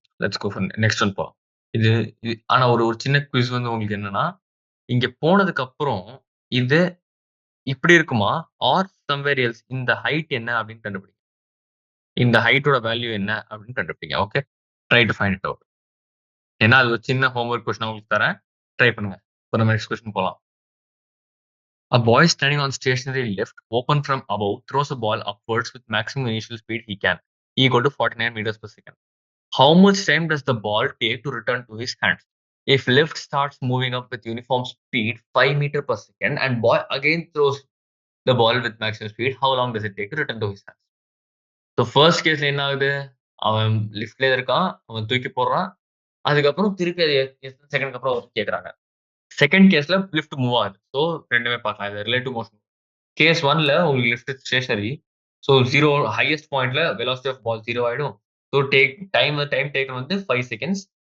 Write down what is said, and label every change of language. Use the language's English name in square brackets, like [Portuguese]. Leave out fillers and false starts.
[English] let's go for next one [Tamil] போலாம். இது ஆனா ஒரு ஒரு சின்ன குயிஸ் வந்து உங்களுக்கு என்னன்னா, இங்க போனதுக்கு அப்புறம் இது இப்படி இருக்குமா? [English] or somewhere else [Tamil] இந்த ஹைட் என்ன அப்படின்னு கண்டுபிடிங்க. இந்த ஹைட்டோட வேல்யூ என்ன அப்படின்னு கண்டுபிடிங்க. Okay. [English] Try to find it out. [Tamil] ஏன்னா அது ஒரு சின்ன ஹோம்வொர்க் கொஸ்டின் உங்களுக்கு தரேன். ட்ரை பண்ணுங்க. இப்ப நம்ம நெக்ஸ்ட் கொஸ்டின் போலாம். [English] A boy standing on stationary lift, open from above, throws a ball upwards with maximum initial speed he can, equal to 49 meters per second. How much time does the ball take to return to his hands? If lift starts moving up with uniform speed 5 meter per second and boy again throws the ball with maximum speed, how long does it take to return to his hands? [Tamil] So first கேஸ்ல என்ன ஆகுது? அவன் லிஃப்ட்லயே இருக்கான். அவன் தூக்கி போடுறான். அதுக்கப்புறம் திருப்பி அது எத்தன செகண்ட்க்கு அப்புறம் வரும்னு கேட்கறாங்க. செகண்ட் கேஸ்ல லிஃப்ட் மூவ் ஆகுது. ஸோ 2மே பார்க்கலாம். இது ரிலேட்டிவ் மோஷன். கேஸ் 1ல உங்களுக்கு லிஃப்ட் ஸ்டேஷனரி. ஸோ 0 ஹையஸ்ட் பாயிண்ட்ல வெலாசிட்டி ஆஃப் பால் 0 ஆயிடும். ஸோ டைம் டேக்கன் வந்து 5 செகண்ட்ஸ்.